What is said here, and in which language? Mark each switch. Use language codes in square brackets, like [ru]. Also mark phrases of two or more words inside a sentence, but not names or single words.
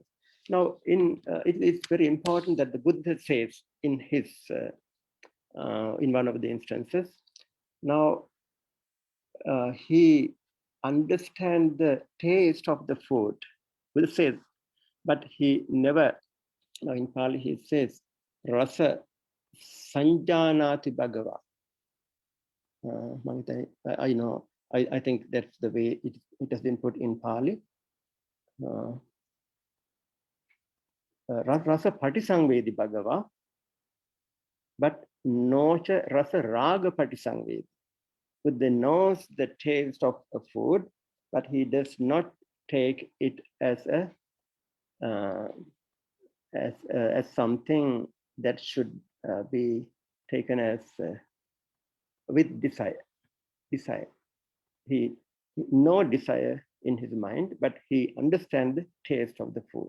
[en] Now, it's very important that the Buddha says in one of the instances. Now, he understands the taste of the food. Will say, but he never. Now in Pali he says, [pi] "Rasa sanjanati bhagava." [en] I know. I think that's the way it has been put in Pali. [pi] Rasa patisangvedi bhagava, but nocha rasa raga patisangvedi. [en] Buddha knows the taste of a food, but he does not take it as something that should be taken as with desire. He no desire in his mind, but he understands the taste of the food.